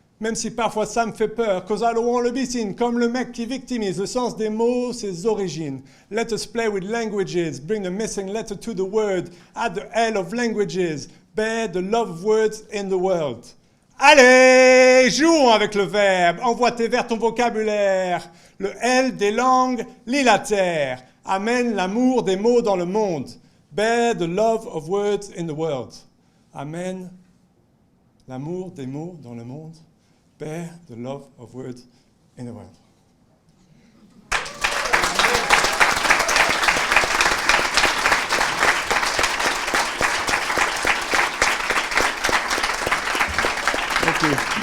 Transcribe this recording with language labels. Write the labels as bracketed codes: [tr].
[fr] Même si parfois ça me fait peur, [en] cause I don't want to be seen, [fr] comme le mec qui victimise le sens des mots, ses origines. [en] Let us play with languages, bring the missing letter to the word, add the L of languages, bear the love of words in the world. [fr] Allez, jouons avec le verbe, envoie tes vers ton vocabulaire. Le L des langues, lis la terre, amène l'amour des mots dans le monde. [en] Bear the love of words in the world. [fr] Amène l'amour des mots dans le monde. [en] Bear the love of words in the world. Thank you.